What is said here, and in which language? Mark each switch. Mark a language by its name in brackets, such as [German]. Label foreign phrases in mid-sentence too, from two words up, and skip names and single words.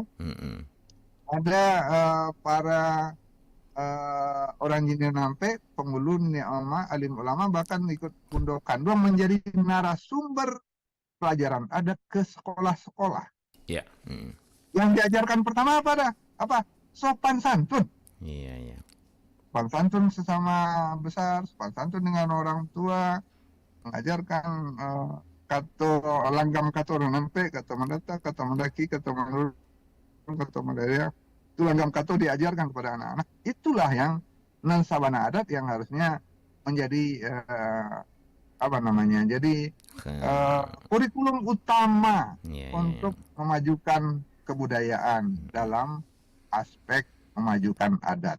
[Indonesian] Ada para orang Jinenampe, penghulu ulama, alim ulama, bahkan ikut Pundo Kandung menjadi narasumber pelajaran adat ke sekolah-sekolah. Yang diajarkan pertama apa? Sopan santun. Sopan santun sesama besar, sopan santun dengan orang tua, mengajarkan [Minangkabau] langgam kato nampe, kato mandata, kato mandaki, kato manur, kato mandaya. [Indonesian] Itu langgam kato diajarkan kepada anak-anak. Itulah yang [Minangkabau] nan sabana adat [Indonesian] yang harusnya menjadi jadi kurikulum utama untuk memajukan kebudayaan dalam aspek memajukan adat.